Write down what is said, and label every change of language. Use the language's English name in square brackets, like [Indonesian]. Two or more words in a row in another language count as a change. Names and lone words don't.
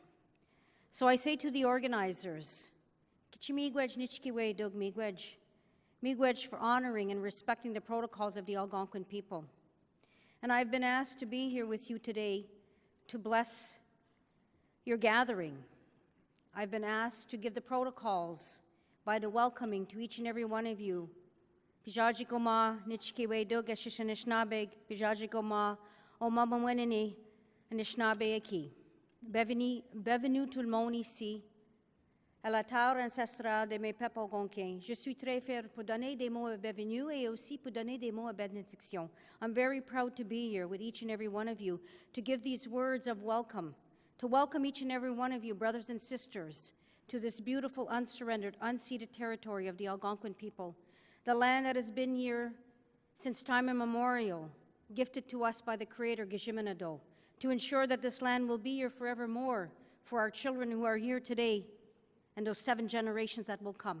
[English] So I say to the organizers, miigwech for honoring and respecting the protocols of the Algonquin people. And I've been asked to be here with you today to bless your gathering. I've been asked to give the protocols by the welcoming to each and every one of you. [Algonquin] Pijajikoma, Nichkiwe Dog Ashishanishnabeg, Pijajikoma, O Mamamwenini, Anishnabe Aki. [French] Bienvenue tout le monde ici, à la terre ancestrale de mes peuples algonquins. Je suis très fier pour donner des mots de bienvenue et aussi pour donner des mots de bénédiction. [English] I'm very proud to be here with each and every one of you to give these words of welcome, to welcome each and every one of you, brothers and sisters, to this beautiful, unsurrendered, unceded territory of the Algonquin people, the land that has been here since time immemorial, gifted to us by the Creator, Gishimanato, to ensure that this land will be here forevermore for our children who are here today and those 7 generations that will come.